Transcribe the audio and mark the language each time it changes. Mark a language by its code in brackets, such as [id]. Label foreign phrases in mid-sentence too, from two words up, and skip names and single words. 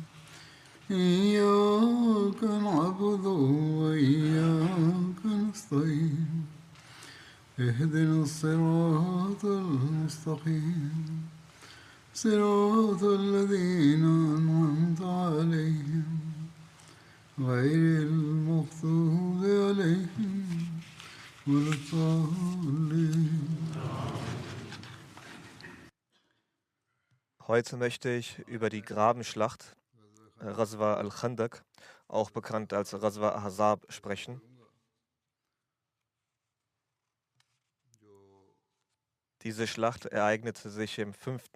[ar] إياك نعبد وإياك نستعين اهدنا الصراط المستقيم صراط الذين أنعمت عليهم غير المغضوب عليهم ولا الضالين. [de] Heute möchte ich über die Grabenschlacht, Ghazwa al-Khandaq, auch bekannt als Ghazwa Ahzab, sprechen. Diese Schlacht ereignete sich im 5.